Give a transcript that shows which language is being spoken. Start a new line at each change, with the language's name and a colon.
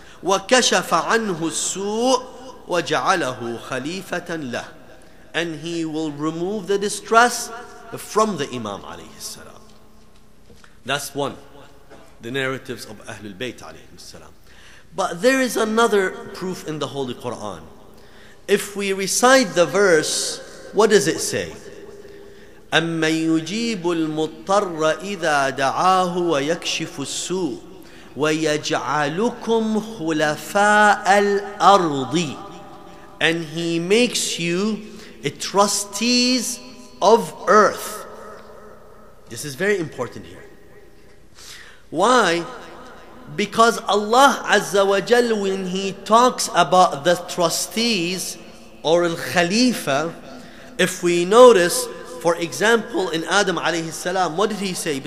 Arabic: وكشف عنه السوء وجعله خليفة له,
English: and he will remove the distress from the Imam alayhi salam. That's one, the narratives of Ahlul Bayt alayhi salam. But there is another proof in the Holy Quran. If we recite the verse, what does it say?
Arabic: أَمَّن يُجِيبُ الْمُضْطَرَّ إِذَا دَعَاهُ وَيَكْشِفُ السُّوءَ وَيَجْعَلُكُمْ خُلَفَاءَ الْأَرْضِ,
English: and he makes you trustees of earth. This is very important here. Why? Because Allah Azza wa Jal, when He talks about the trustees or al-Khalifa, if we notice, for example, in Adam alayhi salam, what did he say?